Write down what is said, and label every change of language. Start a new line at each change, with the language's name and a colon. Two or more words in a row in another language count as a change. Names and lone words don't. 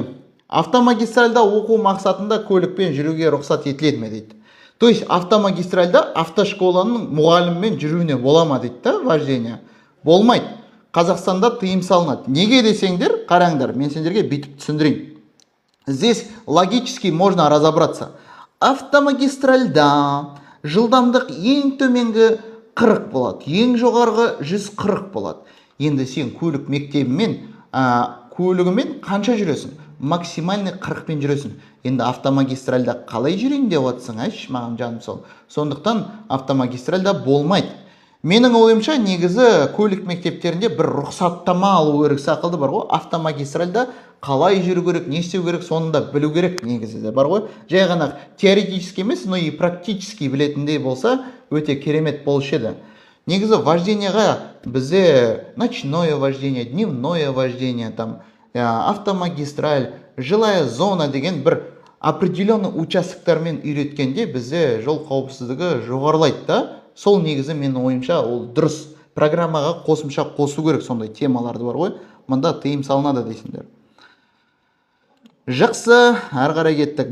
Kazakh: Автомагистральда оқу мақсатында көлікпен жүруге рұқсат етіледі ме дейді.
Russian: То есть
Kazakh: автомагистральда автошколаның мұғаліммен жүруіне бола ма дейді да, вождение. Болмайды. Қазақстанда тыйым салынады. Неге десеңдер, қараңдар, мен сендерге бүйтіп түсіндірейін.
Russian: Здесь логически можно разобраться.
Kazakh: Автомагистральда жылдамдық ең төменгі 40 болады, ең жоғарғы 140 болады. Енді сен көлік мектебімен, көлігімен қанша жүресің? Максимальный 40-пен жүресің. Енді автомагистральда қалай жүрейін деп отырсың, айшы, маған жаным сол. Сондықтан автомагистральда болмайды. Менің ойымша негізі көлік мектептерінде бір рұқсаттама алу керек сақылды бар ғой. Автомагистральда қалай жүру керек, не істеу керек, соны да білу керек негізі де бар ғой. Жай ғана теоретически емес,
Russian: но и практически
Kazakh: білетіндей болса, өте керемет болушы еді.
Russian: Негізі вождениеға бізде ночное вождение, дневное вождение, там автомагистраль, жилая зона деген бір определенный участоктармен үйреткенде бізде жол қауіпсіздігі жоғарылайды да. Сол негізі менің ойымша ол дұрыс. Программаға қосымша қосу керек сондай темаларды бар ғой. Мұнда тыйым салынады дейсіңдер. Жақсы, ары қарай кеттік.